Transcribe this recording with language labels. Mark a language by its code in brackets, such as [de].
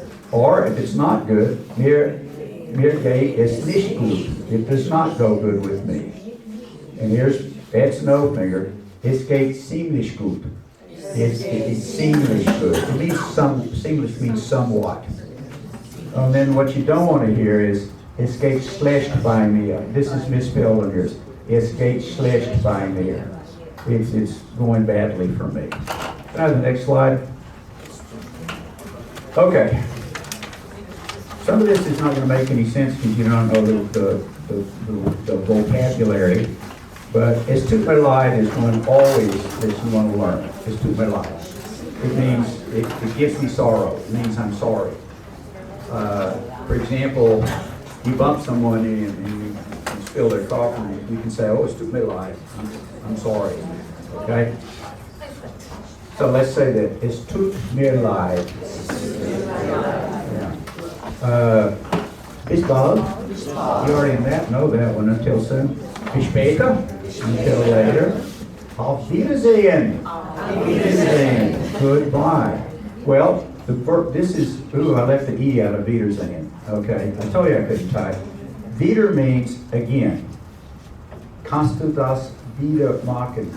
[en] Or if it's not good, [de] mir geht es nicht gut. [en] It does not go good with me. And that's no finger. [de] Es geht ziemlich gut. [en] It's ziemlich good. It means ziemlich means somewhat. And then what you don't want to hear is [de] es geht schlecht bei mir. [en] This is misspelled on yours. [de] Es geht schlecht bei mir. [en] It's going badly for me. Can I have the next slide? Okay. Some of this is not going to make any sense because you don't know the vocabulary. But [de] es tut mir leid [en] is one always that you want to learn. Es tut mir leid. It means, it gives me sorrow. It means I'm sorry. For example, you bump someone and you spill their coffee, you can say, oh, [de] es tut mir leid. [en] I'm sorry. Okay? So let's say that. [de] Es tut mir leid. Yeah. Bis bald. [en] You already know that one. Until soon. [de] Bis später. [en] Until later. [de] Auf Wiedersehen. Wiedersehen. [en] Goodbye. Well, this is, I left the E out of Wiedersehen. Okay, I told you I couldn't type. Wieder means again. [de] Kannst du das wieder machen?